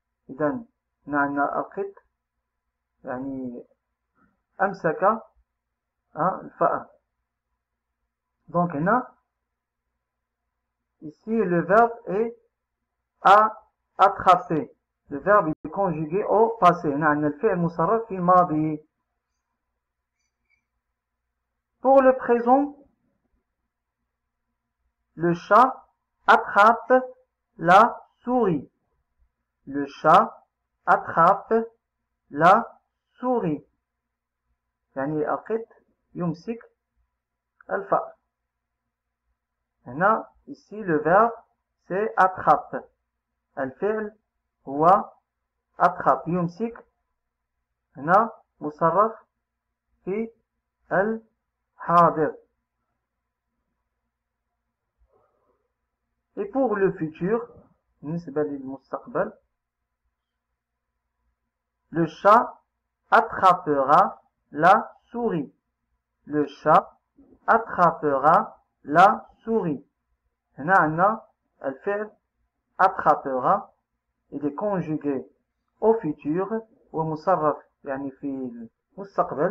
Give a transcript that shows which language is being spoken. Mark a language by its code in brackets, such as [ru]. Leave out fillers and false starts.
[ar] إذن عندنا القط يعني أمسك الفأر. [fr] Donc [ar] هنا [fr] ici le verbe est a attrapé. Le verbe est conjugué au passé. [ar] هنا عندنا الفعل مصرف في الماضي. [fr] Pour le présent, le chat attrape la souris. Le chat attrape la souris. [ar] يعني القط يمسك الفأر. هنا [fr] ici le verbe c'est attrape. [ar] الفعل هو attrape يمسك. هنا مصرف في الحاضر. [fr] Et pour le futur [ar] بالنسبة للمستقبل [fr] Le chat attrapera la souris. Le chat attrapera la souris. [ar] هنا عندنا الفعل attrapera. [fr] Il est conjugué au futur [ar] ومصرف يعني في المستقبل.